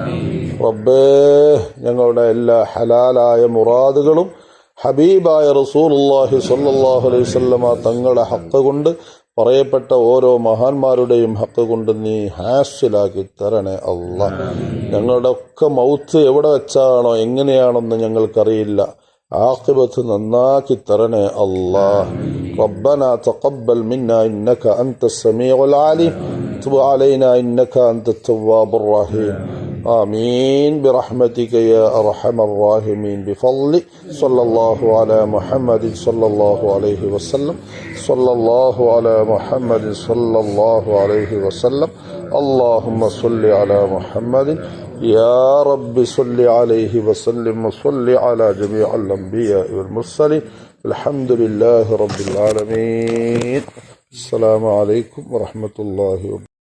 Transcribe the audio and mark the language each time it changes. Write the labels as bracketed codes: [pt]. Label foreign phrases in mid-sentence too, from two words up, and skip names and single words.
[ml] റബ്ബേ, ഞങ്ങളുടെ എല്ലാ ഹലാലായ മുറാദുകളും ഹബീബായ [ar] رسول الله صلى الله عليه وسلم [ml] തങ്ങളുടെ ഹഖ് കൊണ്ട്, പറയപ്പെട്ട ഓരോ മഹാന്മാരുടെയും ഹഖ് കൊണ്ട് നീ ഹാസിലാക്കി തരണേ അല്ലാഹ്. ഞങ്ങളുടെ ഒക്കെ മൗത്ത് എവിടെ വെച്ചാണോ എങ്ങനെയാണെന്ന് ഞങ്ങൾക്കറിയില്ല. ആഖിബത്ത് നന്നാക്കി തരണേ അല്ലാഹ്. [ar] ربنا تقبل منا إنك أنت السميع العليم تب علينا إنك أنت التواب الرحيم آمين برحمتك يا أرحم الراحمين بفضل صلى الله على محمد صلى الله عليه وسلم صلى الله على محمد صلى الله عليه وسلم اللهم صل على محمد يا رب صل عليه وسلم وصل على جميع الأنبياء والمرسلين الحمد لله رب العالمين السلام عليكم ورحمة الله وبركاته